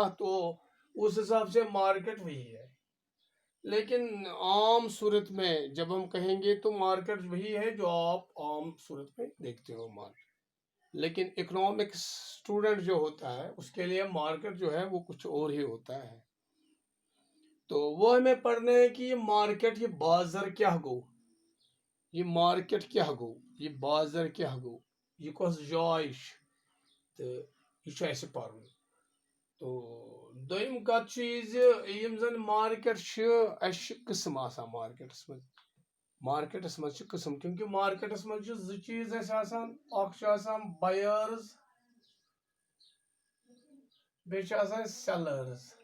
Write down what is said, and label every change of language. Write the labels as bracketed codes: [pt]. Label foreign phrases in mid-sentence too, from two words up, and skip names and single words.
[hi] तो उस हिसाब से मार्केट वही है। लेकिन आम सूरत में जब हम कहेंगे तो मार्केट वही है जो आप आम सूरत में देखते हो मार्केट। लेकिन [en] economics student [hi] जो होता है उसके लिए मार्केट जो है वो कुछ और ही होता है। तो वो हमें पढ़ना है कि ये मार्केट, ये बाजार [ks] क्या गो, [hi] ये मार्केट [ks] क्या गो, [hi] ये बाजार [ks] क्या गो, [hi] ये [ks] कस जाय तो यह पर्न। तो दोम कत चीज यम जन मार्केट किस्म आसान मार्केटस मज। मार्केटस मज किस्म, क्योंकि मार्केटस मज ज चीज बायर्स बे सेलर्स।